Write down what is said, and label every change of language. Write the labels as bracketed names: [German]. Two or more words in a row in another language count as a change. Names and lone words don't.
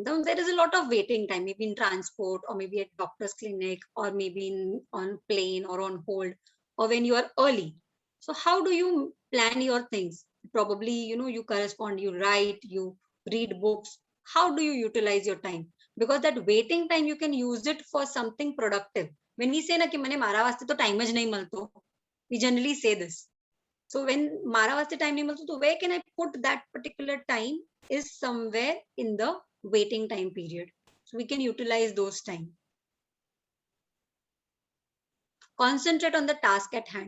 [English] Now, there is a lot of waiting time, maybe in transport or maybe at doctor's clinic or maybe on plane or on hold or when you are early. So how do you plan your things? Probably, you know, you correspond, you write, you read books. How do you utilize your time? Because that waiting time, you can use it for something productive. When we say [Gujarati] ના કી મને મારા વાસ્તે તો ટાઈમ જ નહીં મળતો, [English] we generally say this. So when [Gujarati] મારા વાસ્તે ટાઈમ નહીં મળતો, [English] so where can I put that particular time is somewhere in the waiting time period. So we can utilize those time. Concentrate on the task at hand.